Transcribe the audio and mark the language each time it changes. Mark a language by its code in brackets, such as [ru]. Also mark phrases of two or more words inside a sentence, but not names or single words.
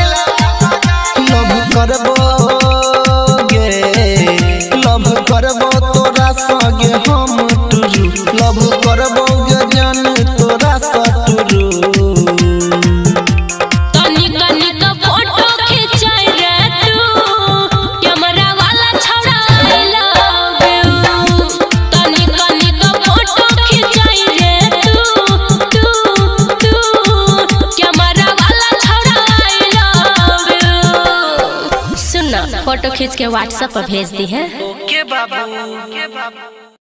[bho] लव करबो तोरा संगे हम टुरू, लव करबो गे जान तोरा सटुरू। तनी फोटो खिंचाई रे तू, कैमरा वाला छौड़ा [en] I love you। [bho] तनी फोटो खिंचाई रे तू, कैमरा वाला छौड़ा [en] I love you। [bho] सुन ना, फोटो खींच के व्हाट्सएप पर भेज दी है। ओके बाबू।